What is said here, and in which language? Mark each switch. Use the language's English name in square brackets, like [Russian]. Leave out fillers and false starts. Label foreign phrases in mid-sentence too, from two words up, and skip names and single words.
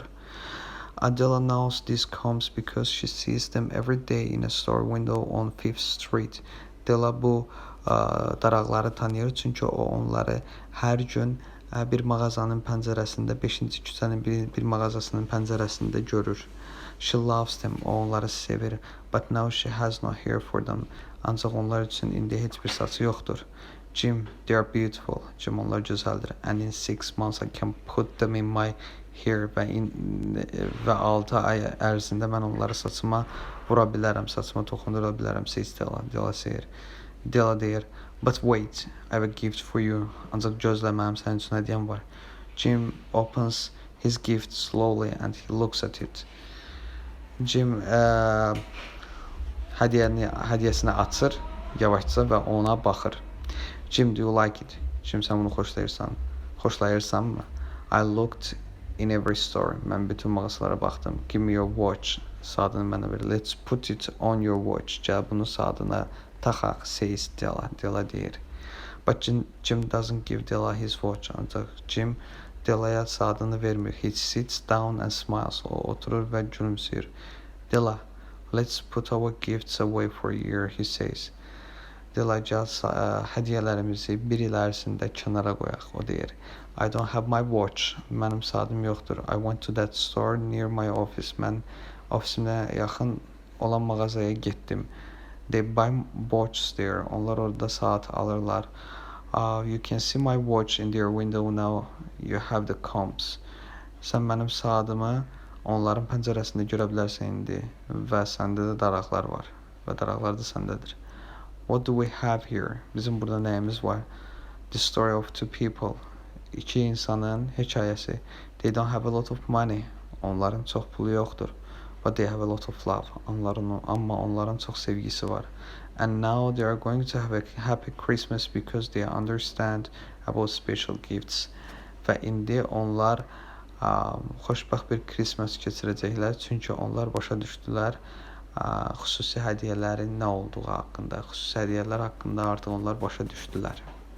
[English] Adela knows these combs because she sees them every day in a store window on 5th Street. [Azerbaijani] Della bu daraqları tanıyır çünki o onları hər gün bir mağazanın pəncərəsində, 5-ci küçənin bir mağazasının pəncərəsində görür. [English] She loves them, [Azerbaijani] o onları sevir. [English] But now she has no hair for them. [Azerbaijani] Ancaq onlar üçün indi heç bir saçı yoxdur. [English] Jim, they are beautiful. Jim, [Azerbaijani] onlar gözəldir. [English] And in 6 months I can put them in my hair. [Azerbaijani] Və 6 ay ərzində mən onları saçıma vura bilərəm, saçıma toxundura bilərəm. [English] Says Della. [Azerbaijani] Della deyir, [English] but wait, I have a gift for you. [Azerbaijani] Ancaq gözlə, mənim sənin üçün hədiyyəm var. [English] Jim opens his gift slowly and he looks at it. [Azerbaijani] Jim hədiyyəsini açır yavaşca və ona baxır. [English] Jim, do you like it? Jim, [Azerbaijani] sən bunu xoşlayırsanmı? [English] I looked in every store. [Azerbaijani] Mən bütün mağazalara baxdım. [English] Give me your watch. [Azerbaijani] Saatını mənə ver. [English] Let's put it on your watch. [Azerbaijani] Gəl bunu saatına taxaq, [English] says Della. [Azerbaijani] Della deyir. [English] But Jim doesn't give Della his watch. [Azerbaijani] Ancaq Jim Della'ya saatını vermir. [English] He sits down and smiles. [Azerbaijani] O oturur və gülümsüyür. [English] Della, let's put our gifts away for a year, he says. [Azerbaijani] Della, gəl hədiyyələrimizi bir il ərzində kənara qoyaq, o deyir. [English] I don't have my watch. [Azerbaijani] Mənim saatim yoxdur. [English] I went to that store near my office. [Azerbaijani] Mən ofisimə yaxın olan mağazaya getdim. [English] They buy watches there. [Azerbaijani] Onlar orada saat alırlar. [English] You can see my watch in their window now. You have the combs. [Azerbaijani] Sən mənim saatımı onların pəncərəsində görə bilərsən indi və səndə də daraqlar var və daraqlar da səndədir. [English] What do we have here? [Azerbaijani] Bizim burada nəyimiz var? [English] The story of two people. [Azerbaijani] 2 insanın hekayəsi. [English] They don't have a lot of money. [Azerbaijani] Onların çox pulu yoxdur. [English] But they have a lot of love. [Azerbaijani] Amma onların çox sevgisi var. [English] And now they are going to have a happy Christmas because they understand about special gifts. [Azerbaijani] Və indi onlar xoşbəxt bir Christmas keçirəcəklər. Çünki onlar başa düşdülər xüsusi hədiyyələrin nə olduğu haqqında. Xüsusi hədiyyələr haqqında artıq onlar başa düşdülər.